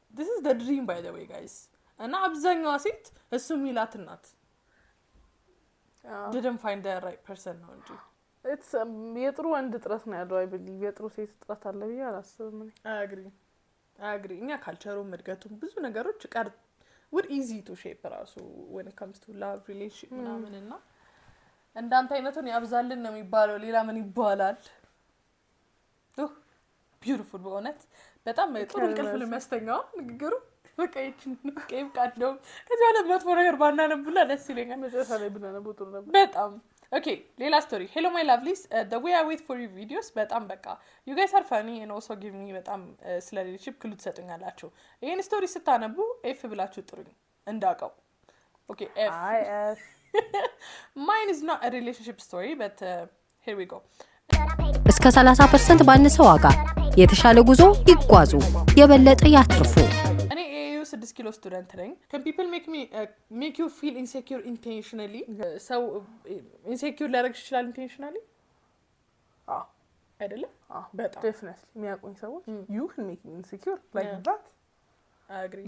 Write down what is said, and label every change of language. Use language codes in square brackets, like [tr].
[en] this is the dream by the way guys [am] እና አብዛኛው ሴት እሱ ሚላት እናት [en] didn't find the right person [am] ነው እንጂ it's የጥሩ ወንድ ጥረት ነው ያለው [en] I believe [am] የጥሩ ሴት ጥረት አለ ብዬ አላስብም [en] I agree [am] እኛ ካልቸሩም እድገቱም ብዙ ነገሮች [en] we're easy to shape [am] ራሱ [en] when it comes to love relationship [am] ምናምን እና እንዳንተ አይነቱን ያብዛልን ነው የሚባለው ሌላ ምን ይባላል beautiful በእውነት በጣም ጥሩ እንቅልፍ ለሚያስተኛው ንግግሩ በቃ ይችን ከይብ ካለው ከዚህ በኋላ መጥፎ ነገር ባናነብላ ደስ ይለኛል መጨረሻ ላይ ብናነብው ጥሩ ነበር በጣም Okay, ሌላ story. [en] Hello my lovelies. The way I wait for your videos [am] በጣም በቃ [en] you guys are funny and also give me በጣም ስለ relationship ክሉ ትሰጡኛላችሁ። [am] ይሄን story ስታነቡ F ብላችሁ ጥሩኝ እንዳውቀው። [en] Okay, F. Mine is not a relationship story but here we go. [am] እስከ 30% ባነሰ ዋጋ የተሻለ ጉዞ ይጓዙ የበለጠ ያትርፉ። 6 ኪሎ ስቱደንት ነኝ [en] can people make you feel insecure intentionally so insecure [am] ሊያደርግ ይችላል [en] intentionally [am] አይደለም [en] በጣም definitely [am] የሚያውቁኝ ሰዎች [en] you can make me insecure like that I agree